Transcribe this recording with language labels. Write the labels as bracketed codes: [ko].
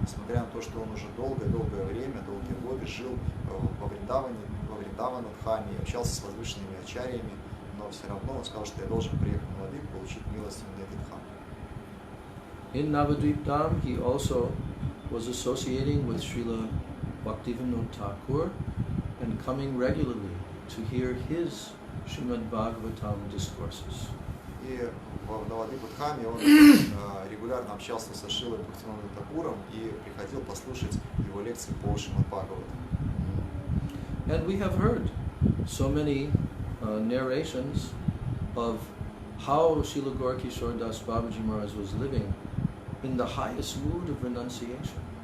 [ru] Несмотря на то, что он уже долгое время, долгие годы жил во Вриндаване Дхаме и общался с возвышенными ачарьями, но все равно он сказал, что я должен приехать на Навадвип и получить милость именно этой Дхам. [en] In Navadvip Dham, he also was associating with Srila Bhaktivinoda Thakur and coming regularly to hear his Srimad Bhagavatam discourses. [ru] И в Навадвип Дхаме он регулярно общался со Шрилой Бхактивинодом Такуром и приходил послушать его лекции по Шримад Бхагаватам. [en] And we have heard so many narrations of how Srila Gaura Kishore Das Babaji Maharaj was living in the highest mood of renunciation.